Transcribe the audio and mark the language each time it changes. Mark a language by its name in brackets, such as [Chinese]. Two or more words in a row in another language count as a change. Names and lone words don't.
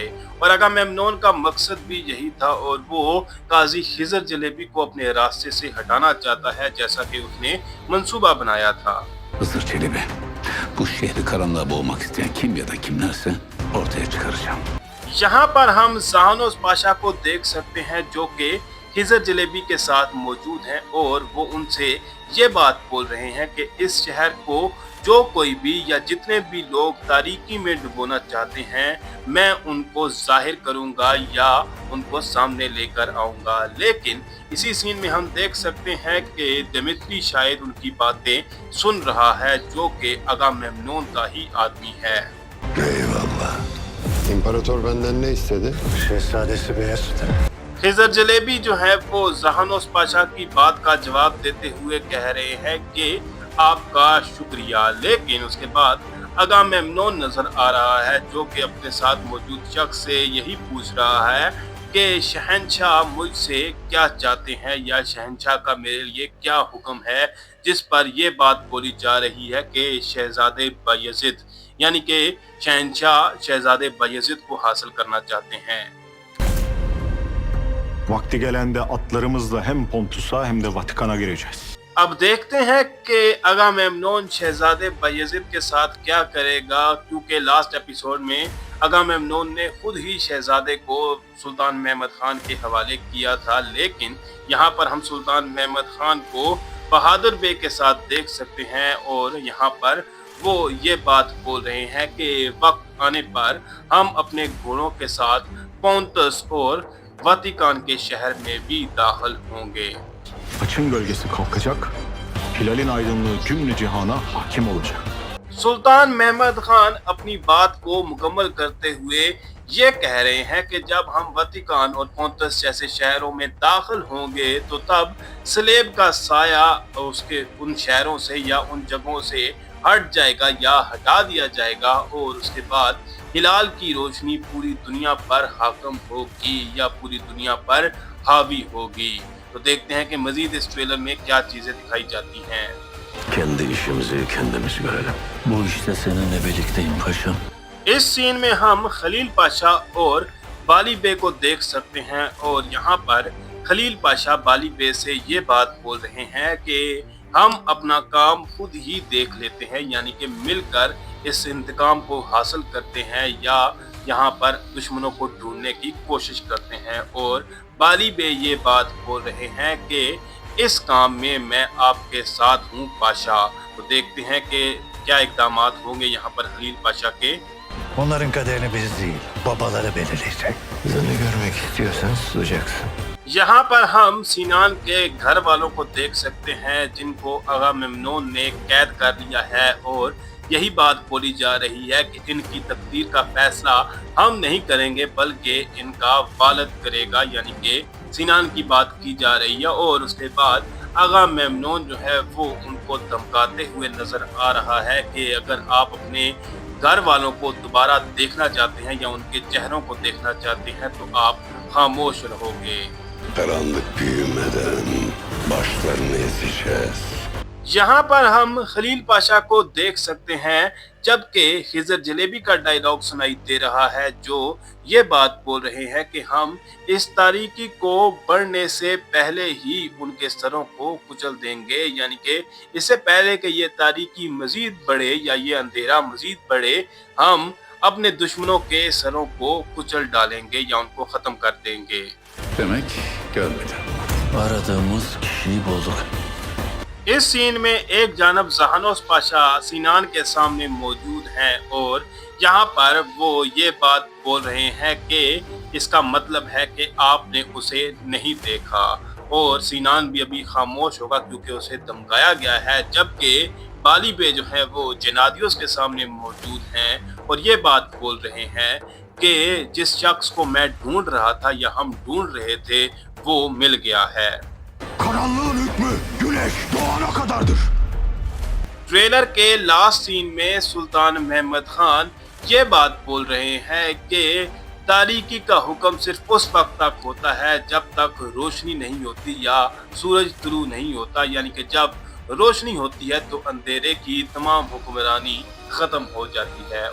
[Urdu] اور آگا میمنون کا مقصد بھی یہی تھا اور وہ قاضی خضر چلبی کو اپنے راستے سے ہٹانا چاہتا ہے، جیسا کہ اس نے منصوبہ بنایا تھا. [Turkish] Hızır Çelebi, bu şehri karanlığa boğmak isteyen kim ya da kimlerse ortaya çıkaracağım. [Urdu] یہاں پر ہم زاغنوس پاشا کو دیکھ سکتے ہیں جو کہ خضر چلبی کے ساتھ موجود ہیں اور وہ ان سے یہ بات بول رہے ہیں کہ اس شہر کو جو کوئی بھی یا جتنے بھی لوگ تاریکی میں ڈبونا چاہتے ہیں میں ان کو ظاہر کروں گا یا ان کو سامنے لے کر آؤں گا. لیکن اسی سین میں ہم دیکھ سکتے ہیں کہ دمتری شاید ان کی باتیں سن رہا ہے، جو کہ آگا میمنون کا ہی آدمی ہے. [Turkish] Eyvallah. İmparator benden ne istedi? Şehzadesi Beyazıt'ın. [Urdu] خضر چلبی جو ہے وہ زاغنوس پاشا کی بات کا جواب دیتے ہوئے کہہ رہے ہیں کہ آپ کا شکریہ. لیکن اس کے بعد آگا میمنون نظر آ رہا ہے جو کہ اپنے ساتھ موجود شخص سے یہی پوچھ رہا ہے کہ شہنشاہ مجھ سے کیا چاہتے ہیں یا شہنشاہ کا میرے لیے کیا حکم ہے، جس پر یہ بات بولی جا رہی ہے کہ شہزادے بایزید یعنی کہ شہنشاہ شہزادے بایزید کو حاصل کرنا چاہتے ہیں. [Turkish] Vakti gelende atlarımızla hem Pontus'a hem de Vatikan'a gireceğiz. [Urdu] اب دیکھتے ہیں کہ آگا میمنون شہزادے بایزید کے ساتھ کیا کرے گا، کیونکہ [English] last episode [Urdu] میں آگا میمنون نے خود ہی شہزادے کو سلطان محمد خان کے حوالے کیا تھا. لیکن یہاں پر ہم سلطان محمد خان کو بہادر بے کے ساتھ دیکھ سکتے ہیں اور یہاں پر وہ یہ بات بول رہے ہیں کہ وقت آنے پر ہم اپنے گھوڑوں کے ساتھ پونتس اور واٹیکان کے شہر میں بھی داخل ہوں گے. [Turkish] Açın gölgesi kalkacak, hilalin aydınlığı cümle cihana hakim olacak. [Urdu] سلطان محمد خان اپنی بات کو مکمل کرتے ہوئے یہ کہہ رہے ہیں کہ جب ہم واٹیکان اور پونتس جیسے شہروں میں داخل ہوں گے تو تب صلیب کا سایہ اس کے ان شہروں سے یا ان جگہوں سے ہٹ جائے گا یا ہٹا دیا جائے گا اور اس کے بعد ہلال کی روشنی پوری دنیا پر حاکم ہوگی یا پوری دنیا پر حاوی ہوگی. تو دیکھتے ہیں کہ مزید اس ٹریلر میں کیا چیزیں دکھائی جاتی ہیں. [Turkish] Kendi işimizi kendimiz görelim. Bu işte seninle birlikteyim paşam. [Urdu] اس سین میں ہم خلیل پاشا اور بالی بے کو دیکھ سکتے ہیں اور یہاں پر خلیل پاشا بالی بے سے یہ بات بول رہے ہیں کہ ہم اپنا کام خود ہی دیکھ لیتے ہیں، یعنی کہ مل کر اس انتقام کو حاصل کرتے ہیں یا یہاں پر دشمنوں کو ڈھونڈنے کی کوشش کرتے ہیں. اور بالی بے یہ بات بول رہے ہیں کہ اس کام میں میں آپ کے ساتھ ہوں پاشا. تو دیکھتے ہیں کہ کیا اقدامات ہوں گے یہاں پر خلیل پاشا کے. [Turkish] Onların kaderini biz değil, babaları belirleyecek. Beni görmek istiyorsan susacaksın. [Urdu] یہاں پر ہم سنان کے گھر والوں کو دیکھ سکتے ہیں جن کو آگا میمنون نے قید کر لیا ہے اور یہی بات بولی جا رہی ہے کہ ان کی تقدیر کا فیصلہ ہم نہیں کریں گے بلکہ ان کا والد کرے گا، یعنی کہ سنان کی بات کی جا رہی ہے. اور اس کے بعد آگا میمنون جو ہے وہ ان کو دھمکاتے ہوئے نظر آ رہا ہے کہ اگر آپ اپنے گھر والوں کو دوبارہ دیکھنا چاہتے ہیں یا ان کے چہروں کو دیکھنا چاہتے ہیں تو آپ خاموش رہو گے. [Turkish] Karanlık büyümeden başlarını ezeceğiz. [Urdu] یہاں پر ہم خلیل پاشا کو دیکھ سکتے ہیں جبکہ خضر چلبی کا ڈائیلاگ سنائی دے رہا ہے جو یہ بات بول رہے ہیں کہ ہم اس تاریکی کو بڑھنے سے پہلے ہی ان کے سروں کو کچل دیں گے، یعنی کہ اس سے پہلے کہ یہ تاریکی مزید بڑھے یا یہ اندھیرا مزید بڑھے ہم اپنے دشمنوں کے سروں کو کچل ڈالیں گے یا ان کو ختم کر دیں گے. [Turkish] Demek görmedin. Aradığımız kişiyi bulduk. [Urdu] اس سین میں ایک جانب زاغنوس پاشا سنان کے سامنے موجود ہیں اور یہاں پر وہ یہ بات بول رہے ہیں کہ اس کا مطلب ہے کہ آپ نے اسے نہیں دیکھا اور سنان بھی ابھی خاموش ہوگا کیونکہ اسے دھمکایا گیا ہے. جبکہ بالی بے جو ہے وہ گنادیوس کے سامنے موجود ہیں اور یہ بات بول رہے ہیں کہ جس شخص کو میں ڈھونڈ رہا تھا یا ہم ڈھونڈ رہے تھے وہ مل گیا ہے. [Turkish] Karanlığın hükmü güneş doğana kadardır. [Urdu] ٹریلر کے [English] last scene [Urdu] میں سلطان محمد خان یہ بات بول رہے ہیں کہ تاریکی کا حکم صرف اس وقت تک ہوتا ہے جب تک روشنی نہیں ہوتی یا سورج طلوع نہیں ہوتا، یعنی کہ جب روشنی ہوتی ہے تو اندھیرے کی تمام حکمرانی ختم ہو جاتی ہے.